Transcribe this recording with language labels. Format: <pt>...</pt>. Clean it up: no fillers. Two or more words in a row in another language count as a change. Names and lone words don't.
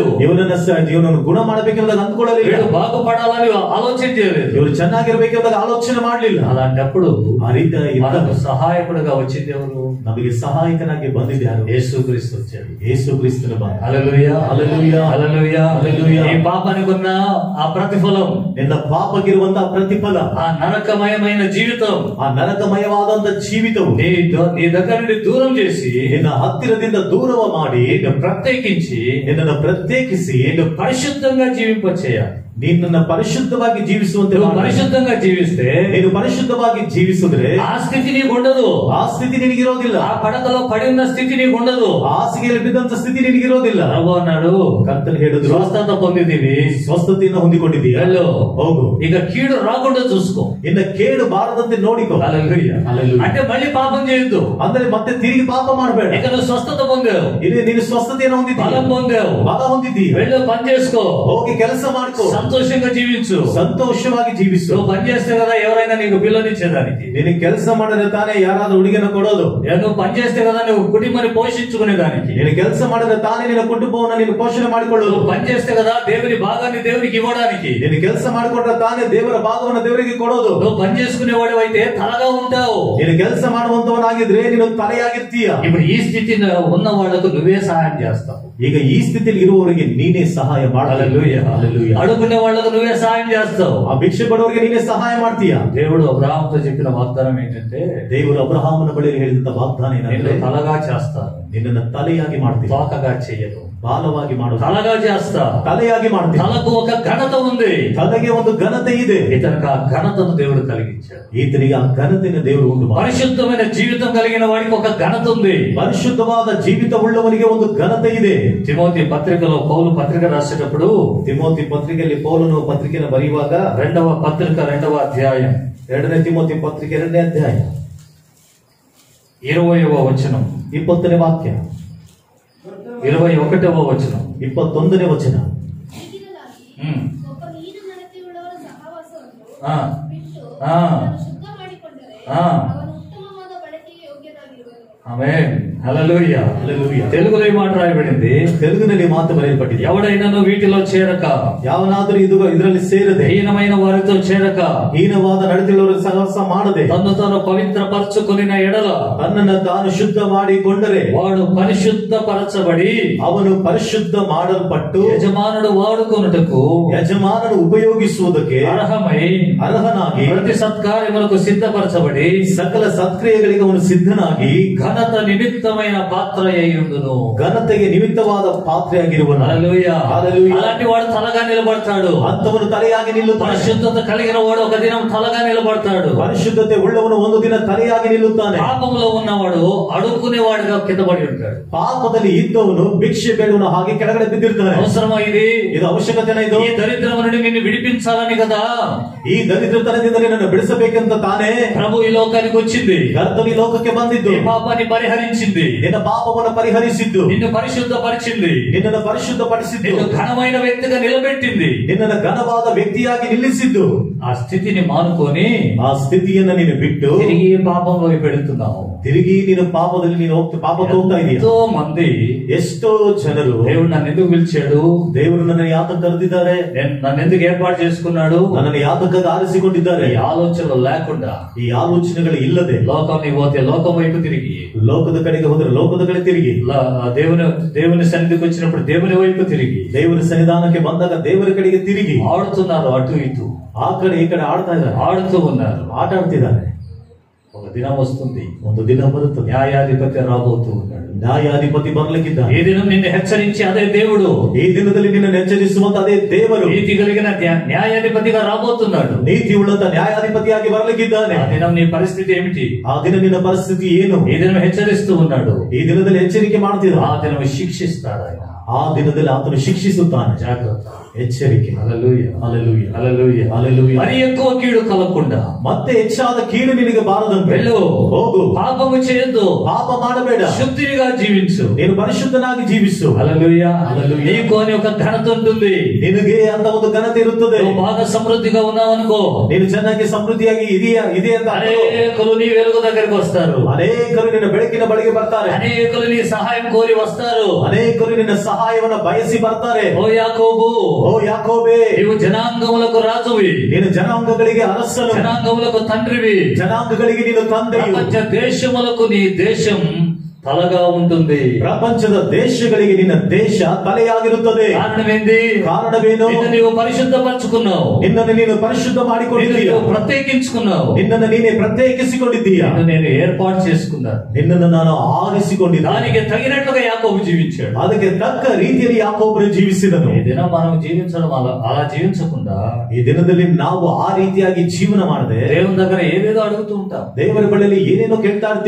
<kn>ಇವನನ್ನು ಗುಣ ಮಾಡಬೇಕೆಂದಾಗ ಅಂದುಕೊಳ್ಳಲಿಲ್ಲ,</kn> <te>వీడు బాగుపడాలని ఆలోచన చేయలేదు,</te> <kn>ಇವರು ಚೆನ್ನಾಗಿರ್ಬೇಕೆಂದಾಗ ಆಲೋಚನೆ ಮಾಡಲಿಲ್ಲ.</kn> <te>అలాంటప్పుడు</te> <kn>ಆ ರೀತಿ</kn> <te>మనకు సహాయకుడుగా వచ్చింది ఎవరు?</te> <kn>ನಮಗೆ ಸಹಾಯಕನಾಗಿ ಬಂದಿದ್ಯಾರು?</kn> <te>యేసుక్రీస్తు వచ్చాడు.</te> <kn>యేసుక్రీస్తుನ ಬಂದ.</kn> <te>హల్లెలూయా, హల్లెలూయా, హల్లెలూయా, హల్లెలూయా. ఈ పాపానికి ఉన్న ఆ ప్రతిఫలం,</te> <kn>ನಿನ್ನ ಪಾಪಕ್ಕಿರುವಂತಹ ಪ್ರತಿಫಲ,</kn> <te>ఆ నరకమయమైన జీవితం,</te> <kn>ಆ ನರಕಮಯವಾದಂತ ಜೀವಿತವು</kn> <te>నీ దగ్గర నుండి దూరం చేసి,</te> <kn>ನಿನ್ನ ಹತ್ತಿರದಿಂದ ದೂರವ ಮಾಡಿ,</kn> <te>నిన్ను ప్రత్యేకించి నిన్ను పరిశుద్ధంగా జీవింపచేయాలి.</te> <kn>ನಿನ್ನನ್ನು ಪರಿಶುದ್ಧವಾಗಿ ಜೀವಿಸುವಂತೆ</kn> <te>పరిశుద్ధంగా జీవిస్తే,</te> <kn>ನೀನು ಪರಿಶುದ್ಧವಾಗಿ ಜೀವಿಸಿದ್ರೆ</kn> <te>ఆ స్థితి నీకు ఉండదు,</te> <kn>ಆ ಸ್ಥಿತಿ ನಿನಗಿರೋದಿಲ್ಲ,</kn> <te>ఆ పడకలో పడి ఉన్న స్థితి నీకు ఉండదు,</te> <kn>ಹಾಸಿಗೆಯಲ್ಲಿ ಬಿದ್ದಂತ ಸ್ಥಿತಿ ನಿನಗಿರೋದಿಲ್ಲ.</kn> <te>ప్రభు అన్నాడు,</te> <kn>ಕರ್ತನು ಹೇಳಿದ್ರು,</kn> <te>స్వస్థత పొందిదివి,</te> <kn>ಸ್ವಸ್ಥತೆಯನ್ನು ಹೊಂದಿಕೊಂಡಿದ್ದೀಯ, ಹೋಗು,</kn> <te>ఇక కీడు రాకుండా చూసుకో,</te> <kn>ಇನ್ನ ಕೇಡು ಬಾರದಂತೆ ನೋಡಿಕೋ.</kn> <te>హల్లెలూయా. అంటే మళ్ళీ పాపం చేయొద్దు,</te> <kn>ಅಂದ್ರೆ ಮತ್ತೆ ತಿರುಗಿ ಪಾಪ ಮಾಡಬೇಡ.</kn> <te>ఇక నువ్వు స్వస్థత పొందావు,</te> <kn>ನೀನು ಸ್ವಸ್ಥತೆಯನ್ನು ಹೊಂದಿದ್ದೀಯ,</kn> <te>బలం పొందావు,</te> <kn>ಬಲ ಹೊಂದಿದ್ದೀಯ,</kn> <te>వెళ్ళు పని చేసుకో,</te> <kn>ಹೋಗಿ ಕೆಲಸ ಮಾಡ್ಕೋ,</kn> <te>సంతోషంగా జీవించు,</te> <kn>ಸಂತೋಷವಾಗಿ ಜೀವಿಸು.</kn> <te>నువ్వు పని చేస్తే కదా ఎవరైనా నీకు పిల్లనిచ్చేదానికి,</te> <kn>ನೀನು ಕೆಲಸ ಮಾಡಿದ್ರೆ ತಾನೇ ಯಾರಾದ್ರೂ ಹುಡುಗಿನ ಕೊಡೋದು,</kn> <te>నువ్వు పని చేస్తే కదా నువ్వు కుటుంబాన్ని పోషించుకునేదానికి,</te> <kn>ನೀನು ಕೆಲಸ ಮಾಡಿದ್ರೆ ತಾನೇ ನಿನ್ನ ಕುಟುಂಬವನ್ನು ನೀನು ಪೋಷಣೆ ಮಾಡಿಕೊಳ್ಳೋದು,</kn> <te>నువ్వు పని చేస్తే కదా దేవుని భాగాన్ని దేవునికి ఇవ్వడానికి,</te> <kn>ನೀನು ಕೆಲಸ ಮಾಡಿಕೊಂಡ್ರೆ ತಾನೇ ದೇವರ ಭಾಗವನ್ನು ದೇವರಿಗೆ ಕೊಡೋದು.</kn> <te>నువ్వు పని చేసుకునేవాడు అయితే తలగా ఉంటావు,</te> <kn>ನೀನು ಕೆಲಸ ಮಾಡುವಂತವನಾಗಿದ್ರೆ ನೀನು ತಲೆಯಾಗಿರ್ತೀಯ.</kn> <te>ఇప్పుడు ఈ స్థితిలో ఉన్న వాళ్ళకు నువ్వే సహాయం చేస్తావు.</te> <kn>ಈಗ ಈ ಸ್ಥಿತಿಯಲ್ಲಿ ಇರುವವರಿಗೆ ನೀನೇ ಸಹಾಯ ಮಾಡಲು,</kn> <te>అడుగునే వాళ్ళకు నువ్వే సహాయం చేస్తావు,</te> <kn>ಆ ಭಿಕ್ಷೆ ಪಡುವವರಿಗೆ ನೀನೇ ಸಹಾಯ ಮಾಡ್ತೀಯ.</kn> <te>దేవుడు అబ్రహాముతో చెప్పిన వాగ్దానం ఏంటంటే,</te> <kn>ದೇವರು ಅಬ್ರಹಾಮನ ಬಳಿ ಹೇಳಿದಂತ ವಾಗ್ದಾನ ಏನಂದ್ರೆ,</kn> <te>తలగా చేస్తాను,</te> <kn>ನಿನ್ನನ್ನು ತಲೆಯಾಗಿ ಮಾಡ್ತೀನಿ,</kn> <te>తోకగా చెయ్యను,</te> <kn>ಬಾಲವಾಗಿ ಮಾಡು,</kn> <te>తలగా చేస్తా,</te> <kn>ತಲೆಯಾಗಿ ಮಾಡ್ತೀನಿ.</kn> <te>తలకు ఒక ఘనత ఉంది,</te> <kn>ತಲೆಗೆ ಒಂದು ಘನತೆ ಇದೆ,</kn> <te>ఇతనికి ఆ ఘనతను దేవుడు కలిగించాడు.</te> <kn>ಈತನಿಗೆ ಆ ಘನತೆಯನ್ನು ದೇವರು ಉಂಟು ಮಾಡಿ,</kn> <te>పరిశుద్ధమైన జీవితం కలిగిన వాడికి ఒక ఘనత ఉంది,</te> <kn>ಪರಿಶುದ್ಧವಾದ ಜೀವಿತವುಳ್ಳವನಿಗೆ ಒಂದು ಘನತೆ ಇದೆ.</kn> <te>తిమోతి పత్రికలో పౌలు పత్రిక రాసేటప్పుడు,</te> <kn>ತಿಮೋತಿ ಪತ್ರಿಕೆಯಲ್ಲಿ ಪೌಲನು ಪತ್ರಿಕೆಯನ್ನು ಬರೆಯುವಾಗ,</kn> <te>2వ పత్రిక 2వ అధ్యాయం</te> <kn>2ನೇ ತಿಮೋತಿ ಪತ್ರಿಕೆ 2ನೇ ಅಧ್ಯಾಯ</kn> <te>20వ వచనం,</te> <kn>20ನೇ ವಾಕ್ಯ,</kn> <te>21వ వచనం,</te> <kn>21ನೇ ವಚನ. ಒಬ್ಬ ನೀನು ನಡತೆಯುಳ್ಳವರ ಸಹವಾಸವನ್ನು ఆ, ಬಿಟ್ಟು ఆ, ಅದನ್ನು ಶುದ್ಧ ಮಾಡಿಕೊಂಡರೆ ఆ. ಅವನು ಉತ್ತಮವಾದ ಬಳಕೆಗೆ ಯೋಗ್ಯನಾಗಿರುವನು.</kn> <te>ఆమేన్, హల్లెలూయా. హల్లెలూయా. తెలుగులో ఈ మాట రాయబడింది,</te> <kn>తెలుగుನಲ್ಲಿ ಮಾತು ಬರೆಯಲ್ಪಟ್ಟಿದೆ,</kn> <te>ఎవడైనాను వీటిలో చేరక,</te> <kn>ಯಾವನಾದರೂ ಇದರಲ್ಲಿ ಸೇರದೆ,</kn> <te>హీనమైన వారితో చేరక,</te> <kn>ಹೀನವಾದ ನಡತೆಯುಳ್ಳವರ ಸಹವಾಸ ಮಾಡದೆ,</kn> <te>తన్ను తాను పవిత్రపరచుకొనిన ఎడల</te> <kn>ತನ್ನನ್ನು ತಾನು ಶುದ್ಧ ಮಾಡಿಕೊಂಡರೆ,</kn> <te>వాడు పరిశుద్ధపరచబడి,</te> <kn>ಅವನು ಪರಿಶುದ್ಧ ಮಾಡಲ್ಪಟ್ಟು</kn> <te>యజమానుడు వాడుకొనుటకు</te> <kn>ಯಜಮಾನನು ಉಪಯೋಗಿಸುವುದಕ್ಕೆ</kn> <te>అర్హనాగి, ప్రతి సత్కార్యములకు సిద్ధపరచబడి,</te> <kn>ಸಕಲ ಸತ್ಕ್ರಿಯೆಗಳಿಗೆ ಅವನು ಸಿದ್ಧನಾಗಿ,</kn> <te>ఘనత నిమిత్తమైన పాత్ర అయ్యుండును.</te> <kn>ಘನತೆಗೆ ನಿಮಿತ್ತವಾದ ಪಾತ್ರೆಯಾಗಿರುವನು.</kn> <te>హల్లెలూయా. హల్లెలూయా. అలాంటి వాడు తలగా నిలబడతాడు,</te> <kn>ಅಂತವನು ತಲೆಯಾಗಿ ನಿಲ್ಲುತ್ತಾನೆ.</kn> <te>పరిశుద్ధత కలిగిన వాడు ఒక దినం తలగా నిలబడతాడు,</te> <kn>ಪರಿಶುದ್ಧತೆ ಉಳ್ಳವನು ಒಂದು ದಿನ ತಲೆಯಾಗಿ ನಿಲ್ಲುತ್ತಾನೆ.</kn> <te>పాపములో ఉన్నవాడు అడుక్కునేవాడుగా కింద పడి ఉంటాడు,</te> <kn>ಪಾಪದಲ್ಲಿ ಇದ್ದವನು ಭಿಕ್ಷೆ ಬೇಡುವನು ಹಾಗೆ ಕೆಳಗಡೆ ಬಿದ್ದಿರ್ತಾನೆ.</kn> <te>అవసరమా ఇది?</te> <kn>ಇದು ಅವಶ್ಯಕತೆನ ಇದು?</kn> <te>ఈ దరిద్రము నుండి నిన్ను విడిపించాలని కదా</te> <kn>ಈ ದರಿದ್ರತನದಿಂದ ನಿನ್ನನ್ನು ಬಿಡಿಸಬೇಕಂತ ತಾನೇ</kn> <te>ప్రభు ఈ లోకానికి వచ్చింది,</te> <kn>ಕರ್ತನು ಈ ಲೋಕಕ್ಕೆ ಬಂದಿದ್ದು,</kn> <te>నీ పాపాన్ని పరిహరించింది,</te> <kn>ನಿನ್ನ ಪಾಪವನ್ನು ಪರಿಹರಿಸಿದ್ದು,</kn> <te>నిన్ను పరిశుద్ధపరిచింది,</te> <kn>ನಿನ್ನನ್ನು ಪರಿಶುದ್ಧಪಡಿಸಿದ್ದು,</kn> <te>నిన్ను ఘనమైన వ్యక్తిగా నిలబెట్టింది.</te> <kn>ನಿನ್ನನ್ನು ಘನವಾದ ವ್ಯಕ್ತಿಯಾಗಿ ನಿಲ್ಲಿಸಿದ್ದು.</kn> <te>ఆ స్థితిని మానుకొని</te> <kn>ಆ ಸ್ಥಿತಿಯನ್ನ ನೀನು ಬಿಟ್ಟು</kn> <te>తిరిగి పాపంలో పెడుతున్నావు.</te> <kn>ತಿರುಗಿ ನೀನು ಪಾಪದಲ್ಲಿ ನೀನು ಪಾಪಕ್ಕೆ ಹೋಗ್ತಾ ಇದೀಯ.</kn> <te>ఎంతో మంది,</te> <kn>ಎಷ್ಟೋ ಜನರು</kn> <te>దేవుడు నన్ను ఎందుకు పిలిచాడు,</te> <kn>ದೇವರು ನನ್ನನ್ನು ಯಾತಕ್ಕೆ ಕರೆದಿದ್ದಾರೆ,</kn> <te>నన్ను ఎందుకు ఏర్పాటు చేసుకున్నాడు,</te> <kn>ನನ್ನನ್ನು ಯಾತಕ್ಕಾಗಿ ಆರಿಸಿಕೊಂಡಿದ್ದಾರೆ,</kn> <te>ఈ ఆలోచనలు లేకుండా</te> <kn>ಈ ಆಲೋಚನೆಗಳು ಇಲ್ಲದೆ</kn> <te>లోకానికి పోతే లోకం వైపు తిరిగి,</te> <kn>ಲೋಕದ ಕಡೆಗೆ ಹೋದ್ರೆ ಲೋಕದ ಕಡೆ ತಿರುಗಿ,</kn> <te>దేవుని సన్నిధికి వచ్చినప్పుడు దేవుని వైపు తిరిగి,</te> <kn>ದೇವರ ಸನ್ನಿಧಾನಕ್ಕೆ ಬಂದಾಗ ದೇವರ ಕಡೆಗೆ ತಿರುಗಿ</kn> <te>ఆడుతున్నారు, అటు ఇటు</te> <kn>ಆ ಕಡೆ ಈ ಕಡೆ ಆಡ್ತಾ ಇದ್ದಾರೆ,</kn> <te>ఆడుతూ ఉన్నారు.</te> <kn>ಆಟ ಆಡ್ತಿದ್ದಾರೆ.</kn> <te>ఒక దినం వస్తుంది,</te> <kn>ಒಂದು ದಿನ ಬರುತ್ತದೆ,</kn> <te>న్యాయాధిపతి రాబోతూ ఉన్నాడు.</te> <kn>ನ್ಯಾಯಾಧಿಪತಿ ಬರ್ಲಿಕ್ಕಿದ್ದಾನೆ.</kn> <te>ఈ దినం నిన్ను హెచ్చరించి అదే దేవుడు,</te> <kn>ಈ ದಿನದಲ್ಲಿ ನಿನ್ನನ್ನು ಎಚ್ಚರಿಸುವಂತ ಅದೇ ದೇವರು</kn> <te>నీతి కలిగిన న్యాయాధిపతిగా రాబోతున్నాడు.</te> <kn>ನೀತಿ ಉಳ್ಳಂತ ನ್ಯಾಯಾಧಿಪತಿಯಾಗಿ ಬರ್ಲಿಕ್ಕಿದ್ದಾನೆ.</kn> <te>ఆ దినం నీ పరిస్థితి ఏమిటి?</te> <kn>ಆ ದಿನ ನಿನ್ನ ಪರಿಸ್ಥಿತಿ ಏನು?</kn> <te>ఈ దినం హెచ్చరిస్తూ ఉన్నాడు,</te> <kn>ಈ ದಿನದಲ್ಲಿ ಎಚ್ಚರಿಕೆ ಮಾಡ್ತಿದ್ದ,</kn> <te>ఆ దినం శిక్షిస్తాడు ఆయన.</te> <kn>ಆ ದಿನದಲ್ಲಿ ಆತನು ಶಿಕ್ಷಿಸುತ್ತಾನೆ.</kn> <te>జాగ్రత్త.</te> <kn>ಎಚ್ಚರಿಕೆ.</kn> <te>హల్లెలూయా. హల్లెలూయా. హల్లెలూయా. హల్లెలూయా. మరి ఎక్కువ కీడు కలగకుండా</te> <kn>ಮತ್ತೆ ಹೆಚ್ಚಾದ ಕೀಡು ನಿನಗೆ ಬಾರದಂತೆ</kn> <te>వెళ్ళు,</te> <kn>ಹೋಗು,</kn> <te>పాపము చేయొద్దు,</te> <kn>ಪಾಪ ಮಾಡಬೇಡ,</kn> <te>శుద్ధిగా జీవించు.</te> <kn>ನೀನು ಪರಿಶುದ್ಧನಾಗಿ ಜೀವಿಸು.</kn> <te>హల్లెలూయా. హల్లెలూయా. నీకు అని ఒక ఘనత ఉంటుంది.</te> <kn>ನಿನಗೆ ಅಂತ ಒಂದು ಘನತೆ ಇರುತ್ತದೆ.</kn> <te>నువ్వు బాగా సమృద్ధిగా ఉన్నావు అనుకో,</te> <kn>ನೀನು ಚೆನ್ನಾಗಿ ಸಮೃದ್ಧಿಯಾಗಿ ಇದೆ ಅಂತ ಅನ್ಕೋ.</kn> <te>అనేకులు నీ వెలుగు దగ్గరికి వస్తారు,</te> <kn>ಅನೇಕರು ನಿನ್ನ ಬೆಳಕಿನ ಬಳಿಗೆ ಬರ್ತಾರೆ,</kn> <te>అనేకులు నీ సహాయం కోరి వస్తారు,</te> <kn>ಅನೇಕರು ನಿನ್ನ ಸಹಾಯವನ್ನ ಬಯಸಿ ಬರ್ತಾರೆ.</kn> <te>ఓ యాకోబు,</te> <kn>ಓ ಯಾಕೋಬೇ,</kn> <te>నీవు జనాంగములకు రాజువి,</te> <kn>ನೀನು ಜನಾಂಗಗಳಿಗೆ ಅರಸನು,</kn> <te>జనాంగములకు తండ్రివి,</te> <kn>ಜನಾಂಗಗಳಿಗೆ ನೀನು ತಂದೆಯು.</kn> <te>ప్రపంచ దేశములకు నీ దేశం తలగా ఉంటుంది.</te> <kn>ಪ್ರಪಂಚದ ದೇಶಗಳಿಗೆ ನಿನ್ನ ದೇಶ ತಲೆಯಾಗಿರುತ್ತದೆ.</kn> <te>కారణమేంది?</te> <kn>ಕಾರಣವೇನು?</kn> <te>నిన్ను నీవు పరిశుద్ధపరచుకున్నావు,</te> <kn>ನಿನ್ನನ್ನು ನೀನು ಪರಿಶುದ್ಧ</kn> <te>నిన్ను</te> <kn>ಮಾಡಿಕೊಂಡಿದ್ದೀಯ,</kn> <te>నీవు ప్రత్యేకించుకున్నావు,</te> <kn>ನಿನ್ನನ್ನು ನೀನೇ ಪ್ರತ್ಯೇಕಿಸಿಕೊಂಡಿದ್ದೀಯ,</kn> <te>నిన్ను నేను ఏర్పాటు చేసుకున్నాను.</te> <kn>ನಿನ್ನನ್ನು ನಾನು ಆರಿಸಿಕೊಂಡಿದ್ದೆ.</kn> <te>దానికి తగినట్లుగా యాకోబు జీవించాడు.</te> <kn>ಅದಕ್ಕೆ ತಕ್ಕ ರೀತಿಯಲ್ಲಿ ಯಾಕೋಬನು ಜೀವಿಸಿದನು.</kn> <te>ఈ దినం మనం జీవించడం అలా జీవించకుండా</te> <kn>ಈ ದಿನದಲ್ಲಿ ನಾವು ಆ ರೀತಿಯಾಗಿ ಜೀವನ ಮಾಡದೆ</kn> <te>దేవుని దగ్గర ఏదేదో అడుగుతూ ఉంటాం.</te> <kn>ದೇವರ ಬಳಿಯಲ್ಲಿ ಏನೇನೋ ಕೇಳ್ತಾ ಇರ್ತೀವಿ.</kn>